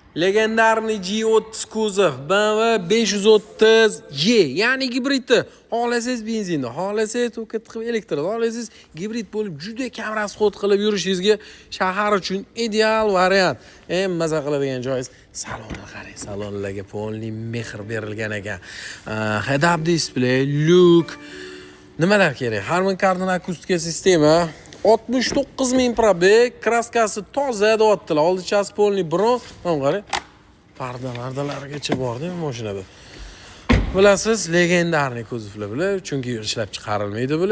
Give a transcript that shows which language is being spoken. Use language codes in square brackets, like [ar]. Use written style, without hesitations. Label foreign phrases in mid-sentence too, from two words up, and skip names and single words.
[uz] Legendarniy G30 kuzov BMW 530E, ya'ni gibridni. Xohlasangiz benzinni, xohlasangiz to'ka tiqib elektr, xohlasangiz gibrid bo'lib juda kam rasxod qilib yurishingizga shahar uchun ideal variant. Eng maza qiladigan joyingiz salonni qarang. Salonlarga polniy mehr berilgan ekan. [en] Head-up display, look, [uz] nimalar kerak? Harman Kardon akustika sistema, 69.000 probeg, kraskasi toza deyaptilar. Oldichasi [ru] polniy bron. [uz] Mana qarang. Pardalargacha bordi mashinada. Bilasiz, legendarniy kuzovlar bular, chunki ishlab chiqarilmaydi bular.